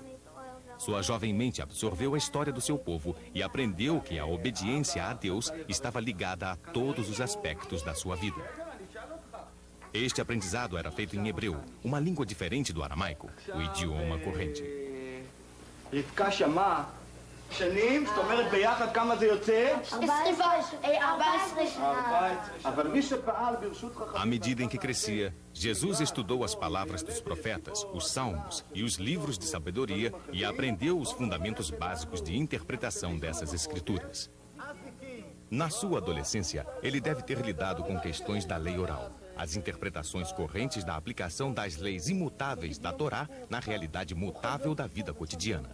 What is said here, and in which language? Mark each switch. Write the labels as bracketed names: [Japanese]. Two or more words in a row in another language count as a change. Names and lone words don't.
[Portuguese] Sua jovem mente absorveu a história do seu povo e aprendeu que a obediência a Deus estava ligada a todos os aspectos da sua vida. Este aprendizado era feito em hebreu, uma língua diferente do aramaico, o idioma corrente. [Hebrew] שנים, זאת אומרת ביחד כמה זה יוצא? 14 שנה. אבל מי שפעל ברשות [Portuguese] À medida em que crescia, Jesus estudou as palavras dos profetas, os salmos e os livros de sabedoria e aprendeu os fundamentos básicos de interpretação dessas escrituras. Na sua adolescência, ele deve ter lidado com questões da lei oral, as interpretações correntes da aplicação das leis imutáveis da Torá na realidade mutável da vida cotidiana.